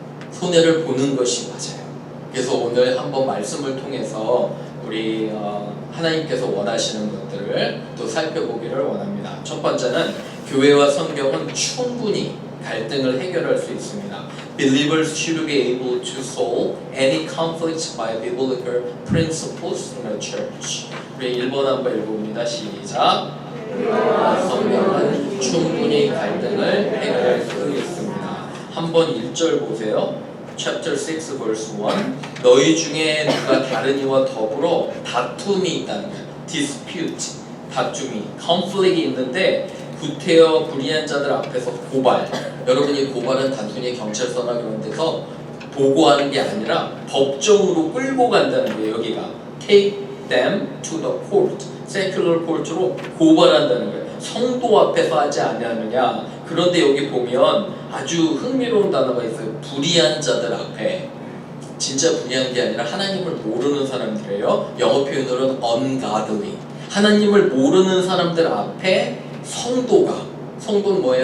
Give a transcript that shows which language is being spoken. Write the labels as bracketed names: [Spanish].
[Korean] 손해를 보는 것이 맞아요. 그래서 오늘 한번 말씀을 통해서 우리 하나님께서 원하시는 것들을 또 살펴보기를 원합니다. 첫 번째는 교회와 성경은 충분히 갈등을 해결할 수 있습니다. [English] Believers should be able to solve any conflicts by biblical principles in a church. [Korean] 우리 1번 한번 읽어봅니다. 시작. 성경은 충분히 갈등을 해결할 수 있습니다. 한번 1절 보세요. [English] Chapter 6 verse 1. [Korean] 너희 중에 누가 다른 이와 더불어 다툼이 있다는 거예요. Dispute, 다툼이, conflict이 있는데 구태여 불의한 자들 앞에서 고발. 여러분이 고발은 단순히 경찰서나 그런 데서 보고하는 게 아니라 법정으로 끌고 간다는 거예요. 여기가 [English] take them to the court, secular court [Korean] 로 고발한다는 거예요. 성도 앞에서 하지 아니하느냐. 그런데 여기 보면 아주 흥미로운 단어가 있어요. 불의한 자들 앞에. 진짜 불의한 게 아니라 하나님을 모르는 사람들이에요. 영어 표현으로는 ungodly. 하나님을 모르는 사람들 앞에 성도는 뭐예요?